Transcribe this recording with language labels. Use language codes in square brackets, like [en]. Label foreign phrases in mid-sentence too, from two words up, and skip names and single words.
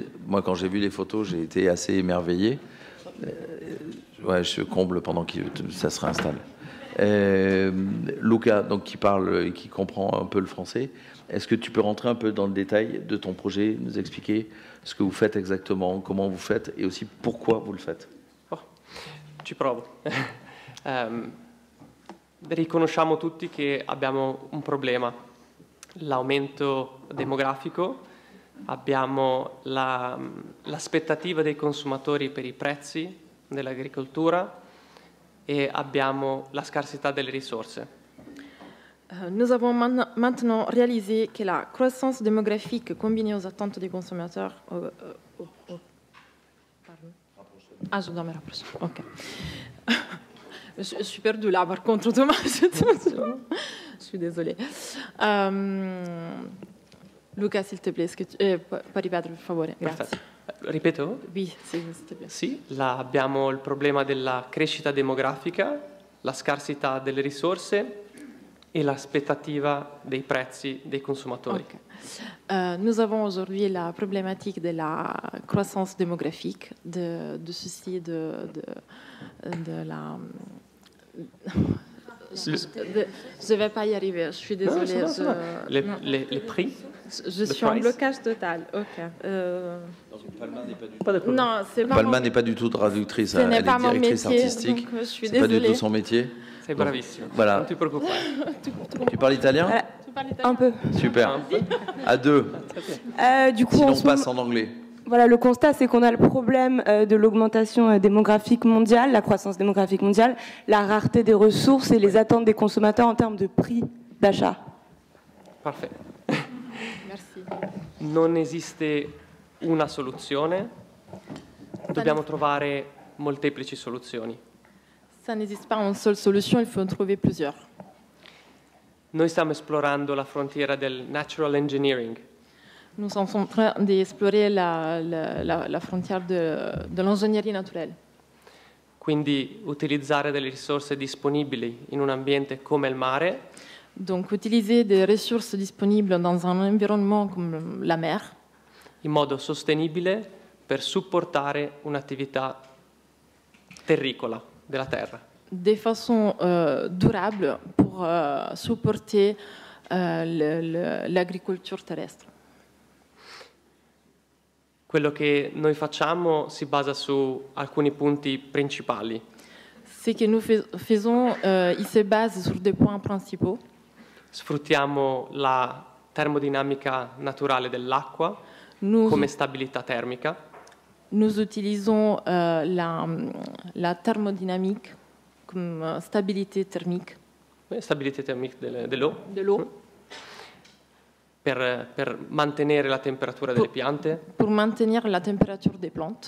[fr] Moi, quand j'ai vu les photos, j'ai été assez émerveillé. Ouais, je comble pendant que ça se réinstalle. Luca, donc, qui parle et qui comprend un peu le français. Est-ce que tu peux rentrer un peu dans le détail de ton projet, nous expliquer ce que vous faites exactement, comment vous faites et aussi pourquoi vous le faites? [it] Ci provo. Riconosciamo tutti che abbiamo un problema, l'aumento demografico, abbiamo l'aspettativa dei consumatori per i prezzi dell'agricoltura e abbiamo la scarsità delle risorse. [fr] Nous avons maintenant réalisé que la croissance démographique combinée aux attentes des consommateurs... Ah, je dois me rapprocher. Ok. Je suis perdue là, par contre, Thomas. Je suis désolée. Luca, s'il te plaît, est-ce que tu [it] puoi ripetere, per favore? Grazie. Ripeto? [fr] Oui, s'il te plaît. [it] Sì, abbiamo il problema della crescita demografica, la scarsità delle risorse et l'aspettativa dei prezzi dei consumatori. [fr] Okay. Nous avons aujourd'hui la problématique de la croissance démographique, de ceci, de la... Je ne vais pas y arriver, je suis désolée. Les prix? Je suis en blocage total. Ok. Non, Palma n'est pas du tout traductrice, elle est directrice artistique. C'est pas du tout son métier. [it] Sei bravissimo. [fr] Voilà. [it] Non ti preoccupare. [fr] Tu parles italien? Un peu. Super. À deux. Du coup, sinon on passe en anglais. Voilà, le constat, c'est qu'on a le problème de l'augmentation démographique mondiale, la croissance démographique mondiale, la rareté des ressources et les attentes des consommateurs en termes de prix d'achat. Parfait. Merci. [it] Non esiste una soluzione, dobbiamo trovare molteplici soluzioni. [fr] Ça n'existe pas une seule solution, il faut en trouver plusieurs. [it] Noi stiamo esplorando la frontiera del [en] natural engineering. [fr] Nous sommes en train d'explorer la frontière de l'ingénierie naturelle. [it] Quindi utilizzare delle risorse disponibili in un ambiente come il mare. [fr] Donc utiliser des ressources disponibles dans un environnement comme la mer. [it] In modo sostenibile per supportare un'attività terricola della terra. [fr] De façon durable pour supporter l'agricolture terrestre. [it] Quello che noi facciamo si basa su alcuni punti principali. [fr] Ce que nous faisons, il se base sur des points principaux. [it] Sfruttiamo la termodinamica naturale dell'acqua come stabilità termica. [fr] Nous utilisons la thermodynamique comme stabilité thermique. Stabilité thermique de l'eau. De l'eau. [it] per mantenere la temperatura delle piante, [fr] pour maintenir la température des plantes,